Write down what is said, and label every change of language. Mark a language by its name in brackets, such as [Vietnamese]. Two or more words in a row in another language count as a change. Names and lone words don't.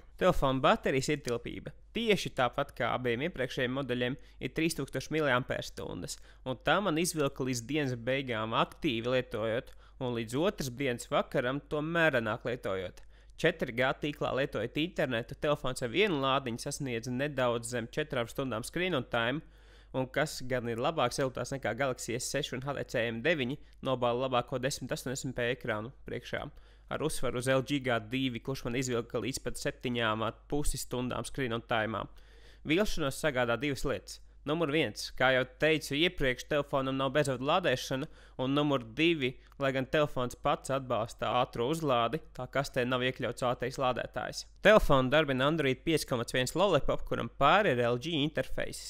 [Latvian] Telefona baterijas ietilpība tieši tāpat kā abiem iepriekšējiem modeļiem ir 3000 mAh, un tā man izvilka līdz dienas beigām aktīvi lietojot, un līdz otras dienas vakaram to mērenāk lietojot. 4G tīklā lietojot internetu, telefons ar vienu lādiņu sasniedz nedaudz zem 4 stundām [English] screen on time, [Latvian] un kas gan ir labāks rezultāts nekā Galaxy S6 un HTC M9, nobāla labāko 1080p ekrānu priekšā, ar uzsvaru uz LG G2, kurš man izvilka līdz pat 7,5 stundām [English] screen on time. [Latvian] Vilšanos sagādā divas lietas. Numur 1, kā jau teicu iepriekš, telefonam nav bezvadu lādēšana, un numur 2, lai gan telefons pats atbalsta ātro uzlādi, tā kastē nav iekļauts ātrais lādētājs. Telefonu darbina Android 5.1 Lollipop, kuram pāri ir LG interfejs.